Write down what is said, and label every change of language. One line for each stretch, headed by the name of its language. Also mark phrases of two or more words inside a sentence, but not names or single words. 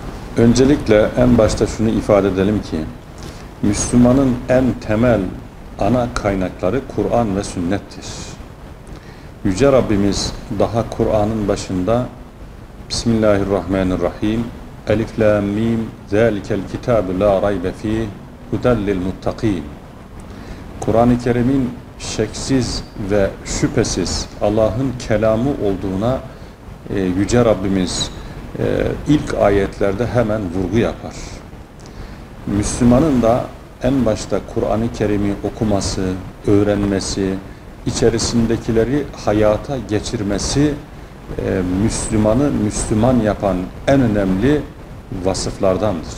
Turkish: Öncelikle en başta şunu ifade edelim ki, Müslümanın en temel ana kaynakları Kur'an ve sünnettir. Yüce Rabbimiz daha Kur'an'ın başında
Arabic: بسم الله الرحمن الرحيم الم ذلك الكتاب لا ريب فيه هدى للمتقين.
Turkish: Kur'an-ı Kerim'in şeksiz ve şüphesiz Allah'ın kelamı olduğuna Yüce Rabbimiz ilk ayetlerde hemen vurgu yapar. Müslümanın da en başta Kur'an-ı Kerim'i okuması, öğrenmesi, içerisindekileri hayata geçirmesi Müslümanı Müslüman yapan en önemli vasıflardandır.